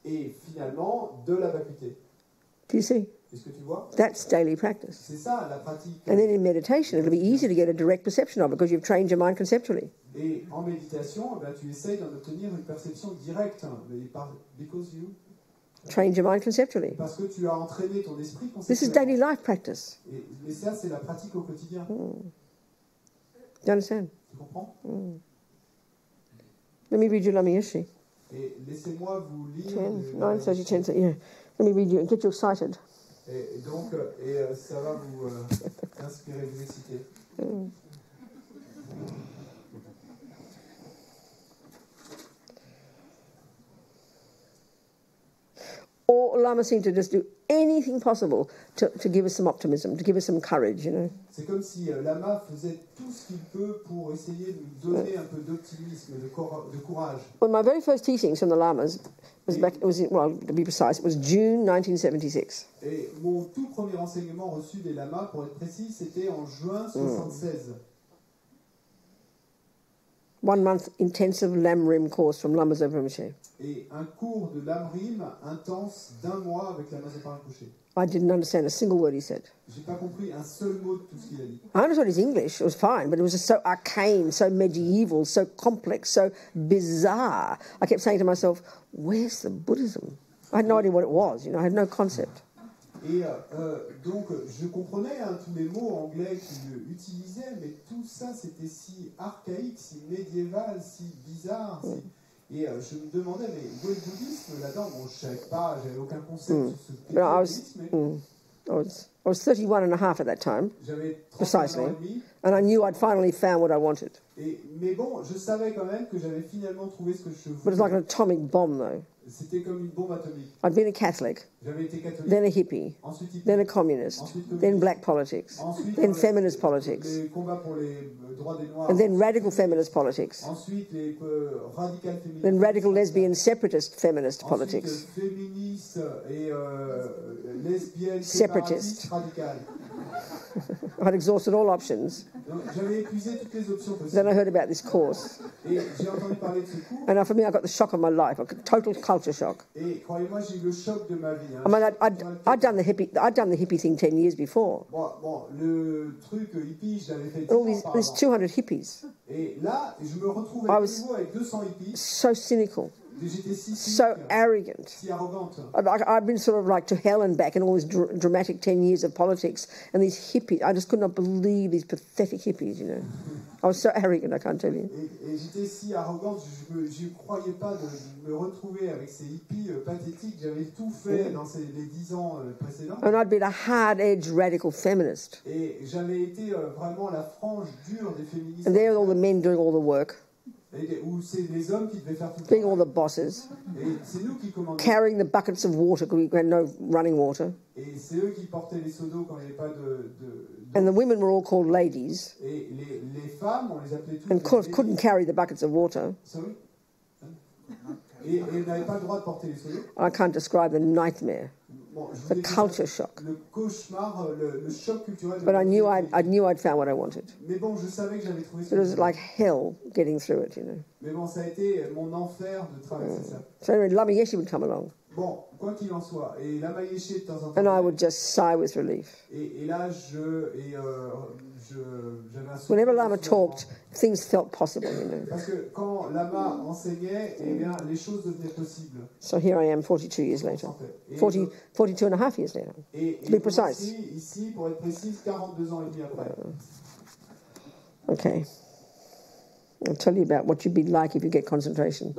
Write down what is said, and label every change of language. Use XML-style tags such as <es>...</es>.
<fr>et finalement de la vacuité.</fr> <en>Do you see?</en> <fr>Est-ce que tu vois?</fr> <en>That's daily practice.</en> <fr>C'est ça la pratique.</fr> <en>And then in meditation, it'll be easy to get a direct perception of it because you've trained your mind conceptually.</en> <fr>Et en méditation, eh ben, tu essayes d'en obtenir une perception directe.</fr> <en>Because you... Trained your mind conceptually.</en> <fr>Parce que tu as entraîné ton esprit</fr> <en>This is</en> <fr>conceptuellement.</fr> <en>daily life practice.</en> <fr>Mais ça, c'est la pratique au quotidien.</fr> <en>Do you understand?</en> <fr>Tu comprends?</fr> <en>Let me read you Lamiyeshi.</en> <fr>Et laissez-moi vous lire...</fr> <en>10, 9:30, 10:30, yeah. Let me read you and get you excited.</en> <fr>Et donc, ça va vous inspirer, vous exciter.</fr> <en>All Lama seemed to just do anything possible to give us some optimism, to give us some courage, you know.</en> <fr>C'est comme si Lama faisait tout ce qu'il peut pour essayer de nous donner un peu d'optimisme, de courage.</fr> <en>Well, my very first teachings from the Lamas was back, well, to be precise, it was June 1976.</en> <fr>Et mon tout premier enseignement reçu des Lamas, pour être précis, c'était en juin 1976.</fr> <en>1 month intensive Lamrim course from Lama Zopa Rinpoche.</en> <fr>Et un cours de Lamrim intense d'1 mois avec Lama Zopa Rinpoche.</fr> <en>I didn't understand a single word he said.</en> <fr>J'ai pas compris un seul mot de tout ce qu'il a dit.</fr> <en>I understood his English, it was fine, but it was just so arcane, so medieval, so complex, so bizarre. I kept saying to myself, where's the Buddhism? I had no idea what it was, you know, I had no concept.</en> <fr>Et donc, je comprenais tous les mots anglais qu'il utilisait, mais tout ça, c'était si archaïque, si médiéval, si bizarre. Et je me demandais, mais où est le bouddhisme là-dedans? Bon, je ne savais pas, j'avais aucun concept sur ce qu'était le bouddhisme.</fr> <en>I was 31 and a half at that time,</en> <fr>J'avais 31</fr> <en>precisely,</en> <fr>ans et demi.</fr> <en>and I knew I'd finally found what I wanted.</en> <fr>Mais bon, je savais quand même que j'avais finalement trouvé ce que je</fr> <en>But it's like an</en> <fr>voulais.</fr> <en>atomic bomb, though.</en> <fr>C'était comme une bombe atomique.</fr> <en>I'd been a Catholic,</en> <fr>J'avais été catholique,</fr> <en>then a hippie,</en> <fr>ensuite hippie,</fr> <en>then a communist, then black politics,</en> <fr>ensuite</fr> <en>then feminist politics,</en> <fr>les combats pour les droits des Noirs,</fr> <en>and then radical feminist politics,</en> <fr>ensuite les radicales féministes,</fr> <en>then radical lesbian separatist feminist</en> <fr>ensuite</fr> <en>politics.</en> <fr>féministes et lesbiennes</fr> <en>Separatist.</en> <fr>séparatistes radicales.</fr> <en>I'd exhausted all options.</en> <fr>Donc, j'avais épuisé toutes les options</fr> <en>Then</en> <fr>possibles.</fr> <en>I heard about this course,</en> <fr>Et j'ai entendu parler de ce cours.</fr> <en>and for me, I got the shock of my life, a total culture shock.</en> <fr>Et croyez-moi, j'ai eu le choc de ma vie.</fr> <en>I mean, I'd done the hippie thing 10 years before.</en> <fr>Bon, le truc hippie, je l'avais fait 10</fr> <en>All</en> <fr>ans</fr> <en>these 200</en> <fr>auparavant.</fr> <en>hippies,</en> <fr>Et là, je me retrouvais</fr> <en>I</en> <fr>de</fr> <en>was-</en> <fr>nouveau avec 200 hippies.</fr> <en>so cynical,</en> <fr>Et j'étais si</fr> <en>so</en> <fr>cynique,</fr> <en>arrogant.</en> <fr>si arrogante.</fr> <en>I've been sort of like to hell and back in all this dramatic 10 years of politics, and these hippies, I just could not believe these pathetic hippies, you know. I was so arrogant, I can't tell you.</en> <fr>Et j'étais si arrogante, je ne croyais pas de me retrouver avec ces hippies pathétiques. J'avais tout fait dans les 10 ans précédents.</fr> <en>And I'd been a hard-edged radical feminist.</en> <fr>Et j'avais été vraiment la frange dure des féministes.</fr> <en>And there are all the men doing all the work,</en> <fr>Où c'est les hommes qui devaient faire tout le</fr> <en>being all</en> <fr>travail.</fr> <en>the bosses,</en> <fr>Et c'est nous qui commandions.</fr> <en>carrying the buckets of water because we had no running water.</en> <fr>Et c'est eux qui portaient les seaux d'eau quand il n'y avait pas</fr> <en>And the women were all called ladies,</en> <fr>Et les femmes, on les appelait toutes</fr> <en>and</en> <fr>les</fr> <en>couldn't ladies. carry the buckets of water. Sorry?</en> <fr>Et elles n'avaient pas le droit de porter les seaux d'eau.</fr> <en>I can't describe the nightmare,</en> <fr>Bon, je vous</fr> <en>the</en> <fr>ai dit ça,</fr> <en>culture shock.</en> <fr>le cauchemar, le choc culturel. de</fr> <en>But I knew</en> <fr>l'autre.</fr> <en>I'd found what I wanted.</en> <fr>Mais bon, je savais que j'avais trouvé ce</fr> <en>It</en> <fr>que</fr> <en>was</en> <fr>je voulais.</fr> <en>like hell getting through it, you know.</en> <fr>Mais bon, ça a été mon enfer de traverser ça.</fr> <en>So anyway, Lama Yeshe would come along,</en> <fr>Bon, quoi qu'il en soit, et la Maïeché de temps en</fr> <en>and I</en> <fr>temps,</fr> <en>would just sigh with relief.</en> <fr>et là, j'avais un sourire</fr> <en>Whenever</en> <fr>de</fr> <en>Lama</en> <fr>soulagement.</fr> <en>talked, things felt possible, you know.</en> <fr>Parce que quand Lama enseignait, eh bien, les choses devenaient possibles.</fr> <en>So here I am 42 years later.</en> <fr>Et,</fr> <en>42 and a half years later.</en> <fr>et</fr> <en>to be precise.</en> <fr>Ici, pour être précise, 42 ans et demi après.</fr> <en>Okay. I'll tell you about what you'd be like if you get concentration.</en>